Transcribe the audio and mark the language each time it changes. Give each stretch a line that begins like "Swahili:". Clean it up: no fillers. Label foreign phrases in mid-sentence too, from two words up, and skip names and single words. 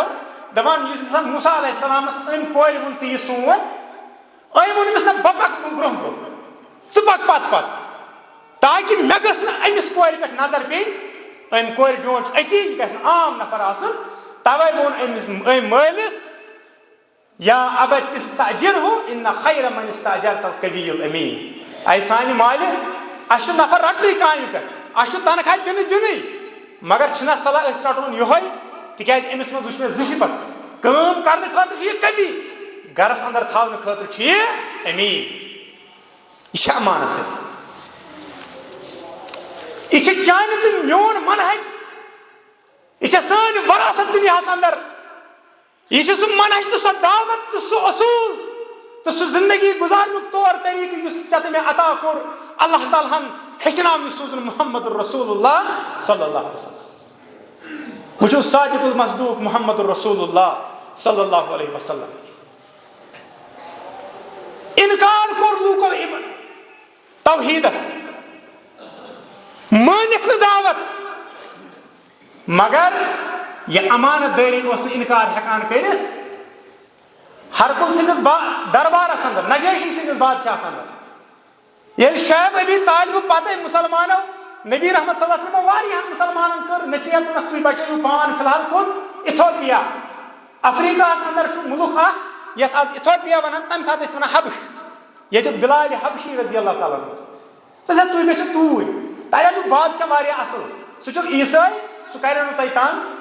Kashmiri: دپان یُس زن موسیٰ علیہ السلامس أمۍ کورِ ووٚن ژٕ یہِ سون أمۍ ووٚن أمِس نہ بہٕ پکہٕ برونٛہہ برونٛہہ ژٕ پکھ پتہٕ پتہٕ تاکہِ مےٚ گٔژھ نہٕ أمِس کورِ پٮ۪ٹھ نظر پیٚنۍ أمۍ کورِ جونٛچ أتی یہِ گژھِ نہٕ عام نفر آسُن توے ووٚن أمۍ مٲلِس
Arabic: یا ابت استأجرہُ ان خیر من استأجرت القوی الامین
Kashmiri: اے سانہِ مالہِ اَسہِ چھُ نفر رٹنٕے کامہِ پٮ۪ٹھ اَسہِ چھُ تنخاہ دِنٕے مگر چھُنہ صلاح أسۍ رٹون یِہوے تِکیازِ أمِس منٛز وٕچھ مےٚ 2 صفت کٲم کرنہٕ خٲطرٕ چھُ یہِ قوی گرس اندر تھاونہٕ خٲطرٕ چھُ یہِ امیٖن یہِ چھِ امانت دٲری یہِ چھِ چانہِ تہٕ میون منہج یہ چھِ سٲنۍ وراثت دُنیاہس اندر یہ چھُ سُہ منہج تہٕ سۄ دعوت تہٕ سُہ اصوٗل تہٕ سُہ زندگی گُزارنُک طور طریٖقہٕ یُس ژےٚ تہٕ مےٚ عطا کوٚر اللہ تعالیٰ ہن ہیٚچھناونہٕ سوٗزُن محمد رسول اللہ
Arabic: صلی اللہ علیہ وسلم
Kashmiri: وٕچھو
Arabic: صادق المصدوق
Kashmiri: محمد رسول اللہ
Arabic: صلی اللہ علیہ وسلم
Kashmiri: انکار کوٚر لوٗکو توحیٖدس مٲنِکھ نہٕ دعوت مگر یہ امانت دٲری اوس نہٕ انکار ہٮ۪کان کٔرِتھ ہرکُل سٕنٛدِس دربارس اندر نجاشی سٕنٛدِس بادشاہس اندر ییٚلہِ شعیب ابی طالبہٕ پتے مُسلمانو نبی رحمت
Arabic: صلی اللہ علیہ وسلم
Kashmiri: واریاہن مُسلمانن کٔر نصیحت ووٚنکھ تُہۍ بچٲیِو پان فی الحال کُن ایتھوپیا افریقاہس اندر چھُ مُلک اکھ یتھ آز ایتھوپیا ونان تمہِ ساتہٕ ٲسۍ ونان حبش ییٚتیُک بلال حبشی
Arabic: رضی اللہ تعالیٰ عنہ
Kashmiri: تُہۍ گٔژھِو توٗرۍ تتہِ چھُ بادشاہ واریاہ اصل سُہ چھُکھ عیٖسٲے سُہ کرِ نہٕ تۄہہِ تنگ